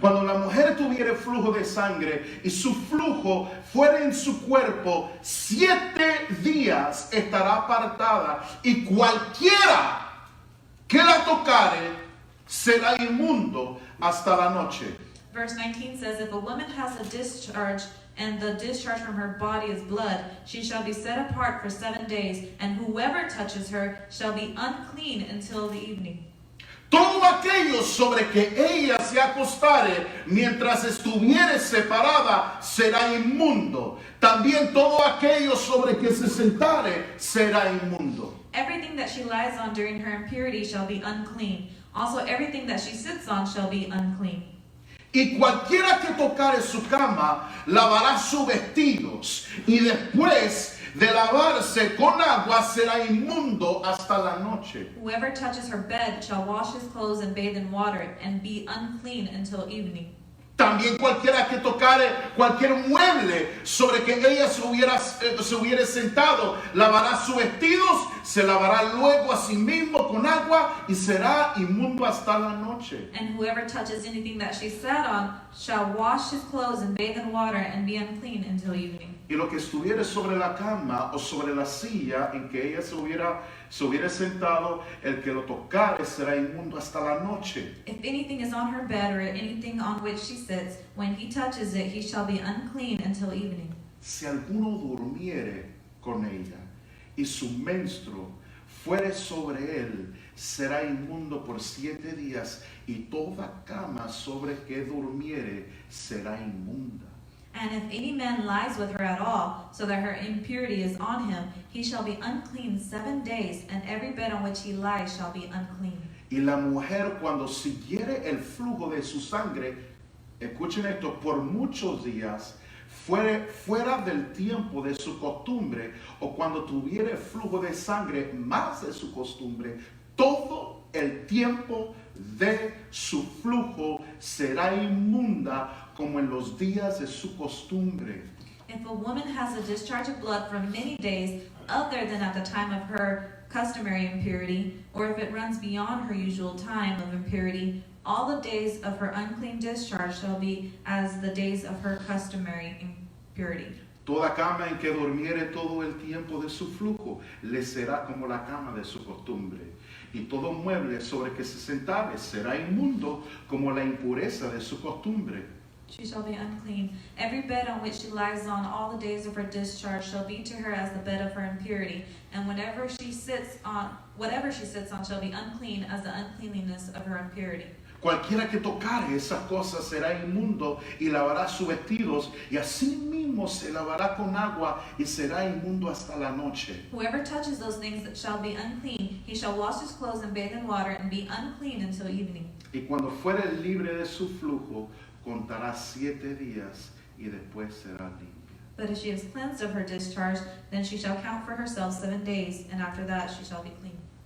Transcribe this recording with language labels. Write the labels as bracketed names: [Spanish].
[Spanish] Cuando la mujer tuviere flujo de sangre y su flujo fuera en su cuerpo, 7 días estará apartada y cualquiera que la tocare será inmundo hasta la noche. [English] Verse 19 says, if a woman has a discharge and the discharge from her body is blood, she shall be set apart for 7 days, and whoever touches her shall be unclean until the evening. [Spanish] Todo aquello sobre que ella se acostare mientras estuviere separada será inmundo. También todo aquello sobre que se sentare será inmundo. [English] Everything that she lies on during her impurity shall be unclean. Also, everything that she sits on shall be unclean. [Spanish] Y cualquiera que tocare su cama lavará sus vestidos y después de lavarse con agua será inmundo hasta la noche. [English] Whoever touches her bed shall wash his clothes and bathe in water and be unclean until evening. [Spanish] También cualquiera que tocare cualquier mueble sobre que ella se hubiera sentado, lavará sus vestidos, se lavará luego a sí mismo con agua y será inmundo hasta la noche. [English] And whoever touches anything that she sat on shall wash his clothes and bathe in water and be unclean until evening. [Spanish] Y lo que estuviere sobre la cama o sobre la silla en que ella se hubiera sentado, el que lo tocare será inmundo hasta la noche. [English] If anything is on her bed or anything on which she sits, when he touches it, he shall be unclean until evening. [Spanish] Si alguno durmiere con ella y su menstruo fuere sobre él, será inmundo por 7 días y toda cama sobre que durmiere será inmunda. [English] And if any man lies with her at all, so that her impurity is on him, he shall be unclean 7 days, and every bed on which he lies shall be unclean. [Spanish] Y la mujer cuando siguiere el flujo de su sangre, escuchen esto, por muchos días, fuera del tiempo de su costumbre, o cuando tuviere flujo de sangre más de su costumbre, todo el tiempo de su flujo será inmunda como en los días de su costumbre. [English] If a woman has a discharge of blood for many days, other than at the time of her customary impurity, or if it runs beyond her usual time of impurity, all the days of her unclean discharge shall be as the days of her customary impurity. [Spanish] Toda cama en que durmiere todo el tiempo de su flujo le será como la cama de su costumbre. Y todo mueble sobre que se sentare será inmundo como la impureza de su costumbre. [English] She shall be unclean. Every bed on which she lies on all the days of her discharge shall be to her as the bed of her impurity, and whatever she sits on shall be unclean as the uncleanliness of her impurity. [Spanish] Cualquiera que tocare esas cosas será inmundo y lavará sus vestidos, y así mismo se lavará con agua y será inmundo hasta la noche. [English] Whoever touches those things that shall be unclean, he shall wash his clothes and bathe in water and be unclean until evening. [Spanish] Y cuando fuere libre de su flujo, contará 7 días y después será limpia. [English] But if she is cleansed of her discharge, then she shall count for herself 7 days, and after that she shall be clean.